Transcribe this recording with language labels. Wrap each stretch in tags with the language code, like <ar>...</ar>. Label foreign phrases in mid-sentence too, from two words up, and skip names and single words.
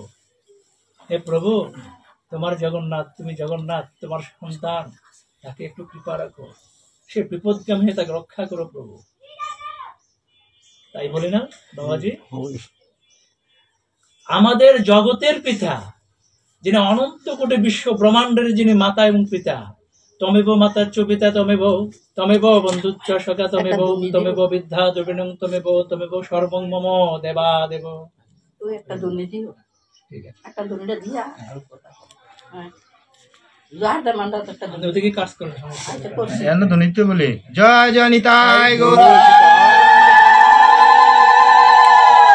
<bn>হে প্রভু, তোমার জগন্নাথ, তুমি জগন্নাথ, তোমার সন্তান, তাকে একটু কৃপা রাখো, সে বিপদগামী হয়ে তাকে রক্ষা করো প্রভু। তাই বলি না বাবাজি? আমাদের জগতের পিতা, যিনি অনন্ত কোটি বিশ্ব ব্রহ্মাণ্ডের যিনি মাতা এবং পিতা,</bn> <sa>তমেব মাতা চ পিতা তমেব বন্ধুচ্চ সখা তমেব বিদ্যা দ্রবিণং তমেব সর্বং মম দেবা দেব।</sa> <bn>একটা দুর্নীতি, ঠিক আছে, একটা দুর্নীতি দিয়া ওদিকে কাজ করো, বলি জয় জয় নিতাই গৌর।</bn>